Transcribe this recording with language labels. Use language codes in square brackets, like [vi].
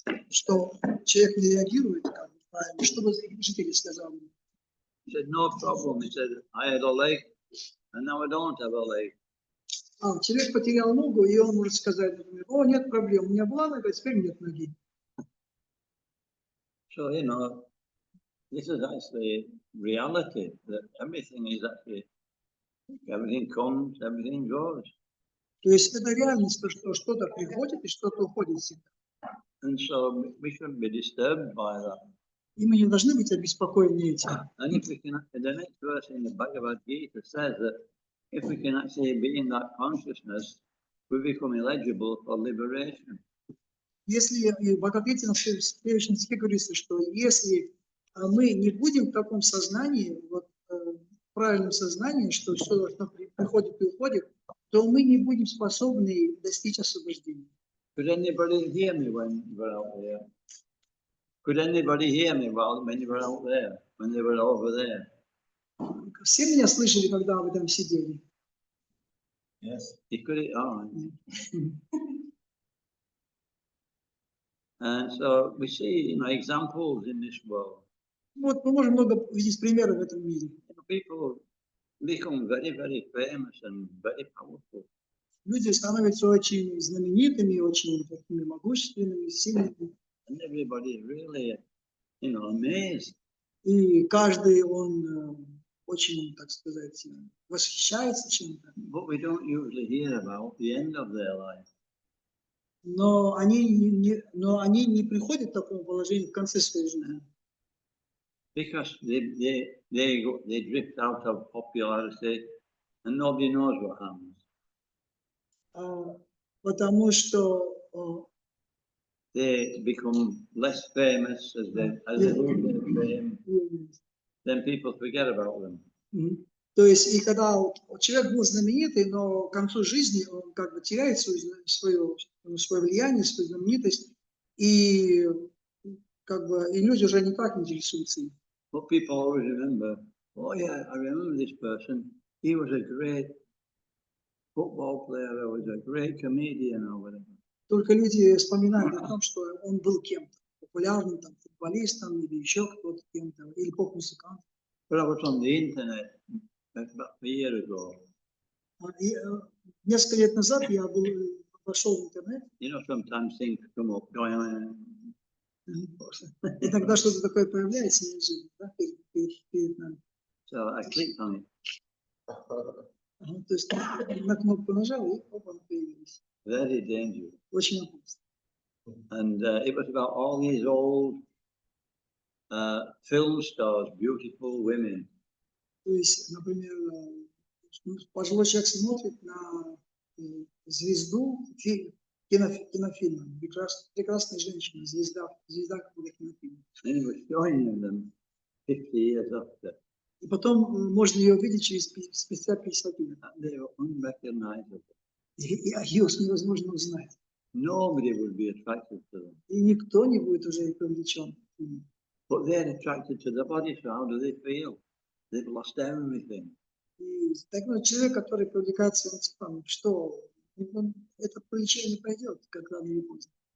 [ru] Что человек не реагирует как бы правильно? Что бы жители сказали? [en] He said, "No problem." He said, "I had a leg, and now I don't have a leg." [ru] Человек потерял ногу, и он может сказать, например, о, нет проблем, у меня была нога, теперь нет ноги. [en] So, you know, this is actually reality, that everything is actually, everything comes, everything goes. [ru] То есть это реальность, что что-то приходит и что-то уходит всегда. [en] And so we shouldn't be disturbed by that. [ru] И мы не должны быть обеспокоены этим. [en] And if we can, the next verse in the Bhagavad Gita says that if we can actually be in that consciousness, we become eligible for liberation. [ru] Если и в Бхагавад-гите на следующем стихе говорится, что если мы не будем в таком сознании, вот, в правильном сознании, что все должно приходит и уходит, то мы не будем способны достичь освобождения. [en] Could anybody hear me when you were out there? Could anybody hear me when you were out there, when they were over there? [ru] Все меня слышали, когда вы там сидели? [en] Yes. You could, And so we see, examples in this world. [ru] Вот мы можем много видеть примеров в этом мире. [en] People become very, very famous and very powerful. [ru] Люди становятся очень знаменитыми, очень такими могущественными, сильными. [en] And everybody really, amazed. [ru] И каждый, он очень, так сказать, восхищается чем-то. [en] But we don't usually hear about the end of their life. [ru] Но они не приходят к такому положению в конце своей жизни. [en] Because they drift out of popularity and nobody knows what happens. [ru] Потому что [en] They become less famous as they lose their fame. Then people forget about them. [ru] То есть, и когда человек был знаменитый, но к концу жизни он как бы теряет свое влияние, свою знаменитость, и как бы и люди уже никак не интересуются им. [en] But people always remember, oh yeah, I remember this person. He was a great football player, or was a great comedian, or whatever. [ru] Только люди вспоминают о том, что он был кем-то, популярным там, футболистом или еще кто-то кем-то, или поп-музыкантом. [en] But I was on the internet about a year ago. [ru] И, несколько лет назад я пошел в интернет, [en] Sometimes things come up going on. [ru] и тогда что-то такое появляется неожиданно, да, перед нами. [en] So I clicked on it. [ru] То есть на кнопку нажал, и оба появились. [en] Very dangerous. [ru] Очень опасно. [en] And it was about all these old film stars, beautiful women. [ru] То есть, например, пожилой человек смотрит на звезду кинофильма, прекрасная женщина, звезда какого-то кинофильма. [en] And it was showing them 50 years after. [ru] И потом можно ее увидеть спустя 50 лет. [en] And they were unrecognizable. [ru] И ее невозможно узнать. [en] Nobody would be attracted to them. [ru] И никто не будет уже привлечен. [en] But they're attracted to the body, so how do they feel? They've lost everything. [ru] И такой человек, который привлекается своим телом, что это привлечение пройдет, как рано или поздно.